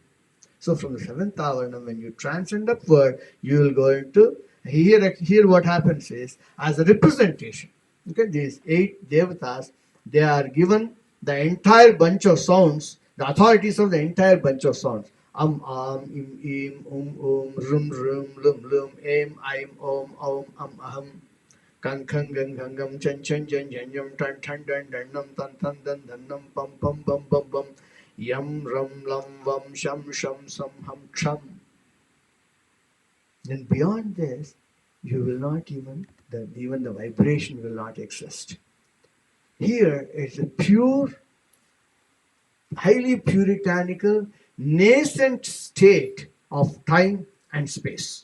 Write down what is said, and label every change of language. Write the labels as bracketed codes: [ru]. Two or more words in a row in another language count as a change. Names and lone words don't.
[en] So from the 7th avarana, when you transcend upward, you will go into here what happens is as a representation. Okay, these 8 devatas, they are given the entire bunch of sounds, the authorities of the entire bunch of sounds. [sa] Im, im, rum, lum, aim, aim, aham. Kang kang gang gangam chen chen jen jen yum tan tan dan dan num tan tan dan dan num pum pum bum bum bum yum rum lum vum shum shum sum hum chum. [en] Then beyond this, you will not even the vibration will not exist. Here it's a pure, highly puritanical, nascent state of time and space.